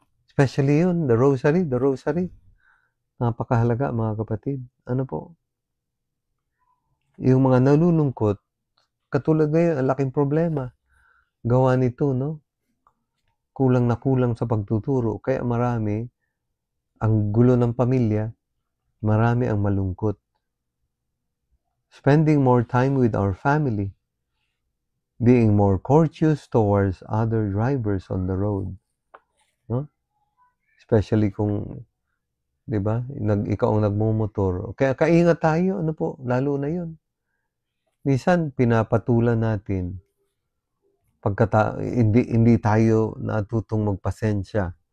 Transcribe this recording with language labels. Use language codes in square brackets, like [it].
[en] Especially yun, the rosary. [tl] Napakahalaga mga kapatid. Ano po? Yung mga nalulungkot, katulad ngayon, ang laking problema. Gawa nito, no? Kulang na kulang sa pagtuturo. Kaya marami, ang gulo ng pamilya, marami ang malungkot. [en] Spending more time with our family. Being more courteous towards other drivers on the road. No? [tl] Especially kung, di ba, ikaw ang nagmumotor. Kaya kaingat tayo, ano po, lalo na yun. Minsan, pinapatulan natin. Hindi tayo natutong magpasensya.